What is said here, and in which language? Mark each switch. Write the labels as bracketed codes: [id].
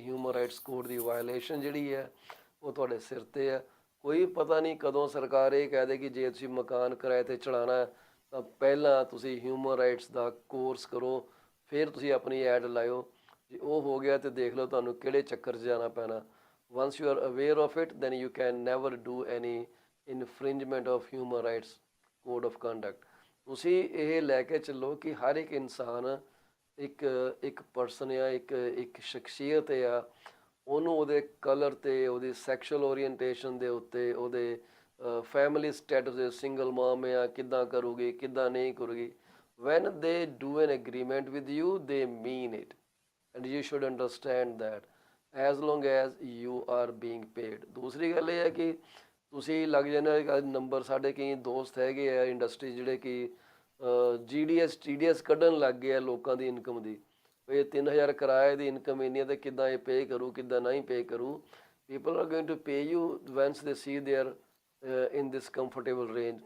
[pa] Human rights code ਦੀ violation ਜਿਹੜੀ ਹੈ ਉਹ ਤੁਹਾਡੇ ਸਿਰ 'ਤੇ ਹੈ। ਕੋਈ ਪਤਾ ਨਹੀਂ ਕਦੋਂ ਸਰਕਾਰ ਇਹ ਕਹਿ ਦੇ ਕਿ ਜੇ ਤੁਸੀਂ ਮਕਾਨ ਕਿਰਾਏ 'ਤੇ ਚੜਾਉਣਾ ਤਾਂ ਪਹਿਲਾਂ ਤੁਸੀਂ ਹਿਊਮਨ ਰਾਈਟਸ ਦਾ ਕੋਰਸ ਕਰੋ, ਫਿਰ ਤੁਸੀਂ ਆਪਣੀ ਐਡ ਲਾਇਓ। ਜੇ ਉਹ ਹੋ ਗਿਆ ਤਾਂ ਦੇਖ ਲਓ ਤੁਹਾਨੂੰ ਕਿਹੜੇ ਚੱਕਰ 'ਚ ਜਾਣਾ ਪੈਣਾ। [en] once you are aware of it, then you can never do any infringement of human rights code of conduct. [pa] ਤੁਸੀਂ ਇਹ ਲੈ ਕੇ ਚੱਲੋ ਕਿ ਹਰ ਇੱਕ ਇਨਸਾਨ ਇੱਕ ਪਰਸਨ ਆ, ਇੱਕ ਸ਼ਖਸੀਅਤ ਆ। ਉਹਨੂੰ ਉਹਦੇ ਕਲਰ 'ਤੇ, ਉਹਦੀ ਸੈਕਸ਼ੂਅਲ ਓਰੀਐਂਟੇਸ਼ਨ ਦੇ ਉੱਤੇ, ਉਹਦੇ ਫੈਮਿਲੀ ਸਟੇਟਸ ਦੇ, ਸਿੰਗਲ ਮਾਮ ਆ ਕਿੱਦਾਂ ਕਰੂਗੀ ਕਿੱਦਾਂ ਨਹੀਂ ਕਰੂਗੀ। [en] when they do an agreement with you, they mean it, and you should understand that as long as you are being paid. [pa] ਦੂਸਰੀ ਗੱਲ ਇਹ ਹੈ ਕਿ ਤੁਸੀਂ ਲੱਗ ਜਾਂਦੇ ਨੰਬਰ। ਸਾਡੇ ਕਈ ਦੋਸਤ ਹੈਗੇ ਆ ਇੰਡਸਟਰੀ ਜਿਹੜੇ ਕਿ GDS TDS ਕੱਢਣ ਲੱਗ ਗਏ ਆ ਲੋਕਾਂ ਦੀ ਇਨਕਮ ਦੀ। ਇਹ 3000 ਕਿਰਾਏ ਦੀ ਇਨਕਮ ਇੰਨੀ ਹੈ ਤੇ ਕਿੱਦਾਂ ਇਹ ਪੇ ਕਰੂ, ਕਿੱਦਾਂ ਨਹੀਂ ਪੇ ਕਰੂ। [en] People are going to pay you once they see they are in this comfortable range.